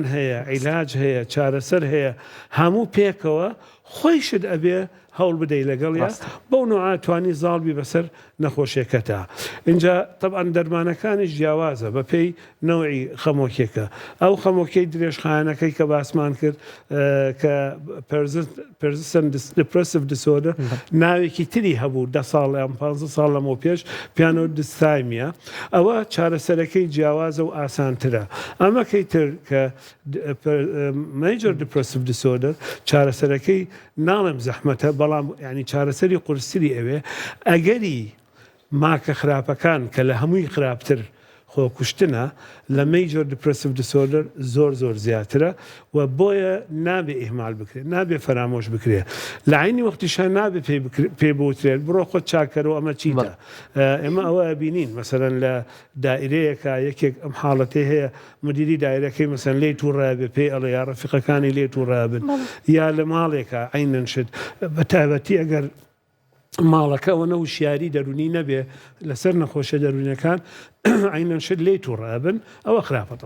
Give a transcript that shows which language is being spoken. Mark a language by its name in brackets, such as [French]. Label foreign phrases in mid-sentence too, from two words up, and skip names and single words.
[Central Kurdish] هەیە عیلاج هەیە چارەسەر هەیە هەموو پێکەوە خۆیشت ئەبێ هەوڵ بدەی لەگەڵیا بەو نوعاتوانی زاڵبی بەسەر نەخۆشیەکەتە اینجا طبعا دەرمانەکانیش جیاوازە بە پێی نەوعی خەمۆکێکە ئەو خەمۆکەی درێژخایەنەکەی کە باسمان کرد کە [English] persistent depressive disorder [Central Kurdish] ناوێکی تری هەبوو 10 ساڵ یان 15 ساڵ لەمەوە پێش پیانۆ دستایمیە ئەوە چارەسەرەکەی جیاوازە و ئاسانترە ئەمەکەی تر کە [English] major depressive disorder [Central Kurdish] چارەسەرەکەی ناڵێم زەحمەتە بەڵام ینی چارەسەری قورسری ئەوێ ئەگەری ماکە خراپەکان کە لە هەمووی خراپتر خۆکوشتنە لە major [English] depressive disorder [Central Kurdish] زۆر زیاترە و بۆیە نابێ ئیهمال بکرێت نابێ فەرامۆش بکرێت لە عینی وەختیشان نابێ پێ بوترێت بڕۆ خۆت چاکەرەوە ئەمە چیتە ئێمە ئەوە بینین مەسەرەن لە دائیرەیەکە یەکێک ئەم حاڵەتێ هەیە مدیری دایرەکەی مەسەن لێ تووڕابێ پێی ئەڵێ یا ڕەفیقەکانی لێ تووڕابن یا لە ماڵێکە عینەن شت بە تایبەتی ئەگەر ماڵەکەەوە نەوشیاری دەرونی نەبێ لەسەر نەخۆشە دەرونیەکان عینەن شت لێ تووڕابن ئەوە خراپەتەوە